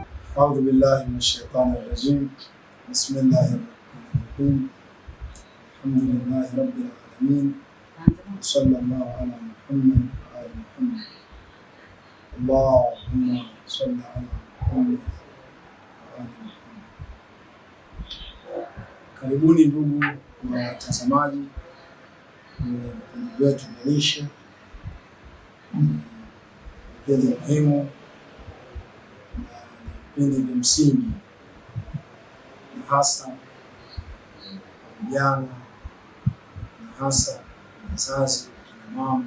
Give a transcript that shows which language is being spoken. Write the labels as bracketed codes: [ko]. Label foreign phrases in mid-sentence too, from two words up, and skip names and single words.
[ar] أعوذ بالله من الشيطان الرجيم. بسم الله الرحمن الرحيم. الحمد لله رب العالمين، وصلى الله على محمد وآل محمد. اللهم صل على محمد وآل محمد. [sw] Karibuni ndugu watazamaji vipindi vyetu vya lishe, vipindi muhimu na vipindi vya msingi, na hasa vijana na hasa wazazi na mama.